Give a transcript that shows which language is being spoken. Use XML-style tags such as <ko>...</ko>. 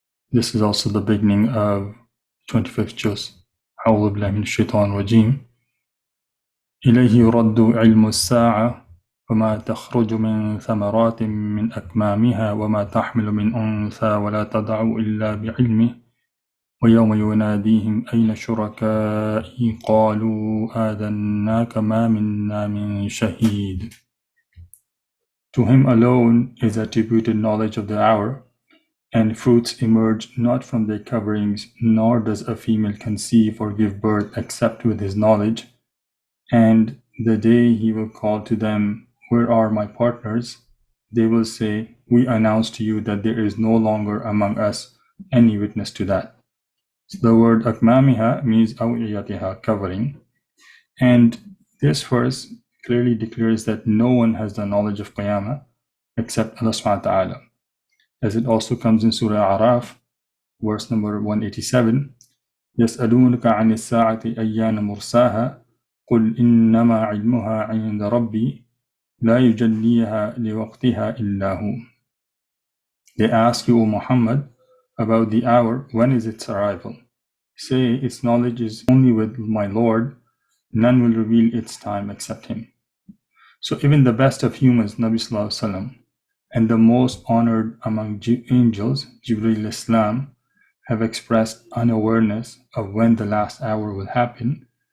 <en>This is also the beginning of 25th juz.</en> <ar>أعوذ بالله من الشيطان الرجيم. إليه يرد علم الساعة وما تخرج من ثمرات من أكمامها وما تحمل من أنثى ولا تضع إلا بعلمه ويوم يناديهم أين شركائي قالوا آذناك ما منا من شهيد.</ar> <en>To him alone is attributed knowledge of the hour, and fruits emerge not from their coverings, nor does a female conceive or give birth except with his knowledge. And the day he will call to them, where are my partners? They will say, we announce to you that there is no longer among us any witness to that. So the word akmamiha means awiyatiha, covering. And this verse clearly declares that no one has the knowledge of Qiyamah except Allah subhanahu wa ta'ala. As it also comes in Surah Araf, verse number 187,</en> <ar>يَسْأَلُونَكَ عَنِ السَّاعَةِ أَيَّانَ مُرْسَاهَا قُلْ إِنَّمَا عِلْمُهَا عِنْدَ رَبِّي لَا يُجَلِّيهَا لِوَقْتِهَا إِلَّا هُ.</ar> <en>They ask you, O Muhammad, about the hour, when is its arrival? Say, its knowledge is only with my Lord, none will reveal its time except him. So even the best of humans, Nabi Sallallahu Alaihi Wasallam, and the most honored among angels, Jibreel Islam, have expressed unawareness of when the last hour will happen.</en>